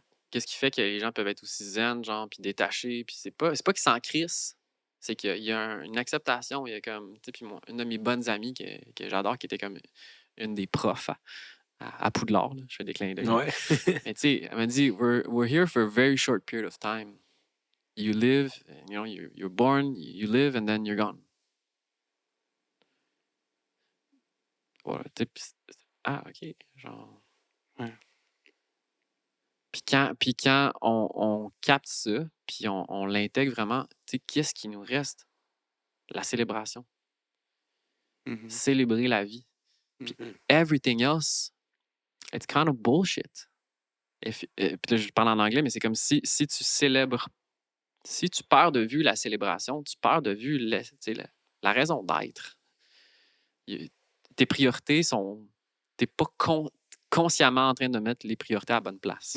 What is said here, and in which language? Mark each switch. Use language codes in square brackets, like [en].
[fr] Qu'est-ce qui fait que les gens peuvent être aussi zen, genre, puis détachés, puis c'est pas qu'ils s'en crissent, c'est qu'il y a une acceptation, il y a comme, tu sais, puis moi, une de mes bonnes amies que j'adore, qui était comme une des profs à Poudlard, là, je fais des clins d'œil. Ouais. Mais tu sais, elle m'a dit, [en] we're here for a very short period of time. You live, you know, you're born, you live, and then you're gone. [fr] Voilà, tu sais, OK, genre... Ouais. Puis quand on capte ça, puis on l'intègre vraiment, tu sais, qu'est-ce qui nous reste? La célébration. Mhm. Célébrer la vie. Mhm. [en] Everything else, it's kind of bullshit. [fr] Puis là, je parle en anglais, mais c'est comme si tu célèbres, si tu perds de vue la célébration, tu perds de vue tu sais, la raison d'être. Tes priorités sont... T'es pas consciemment en train de mettre les priorités à la bonne place.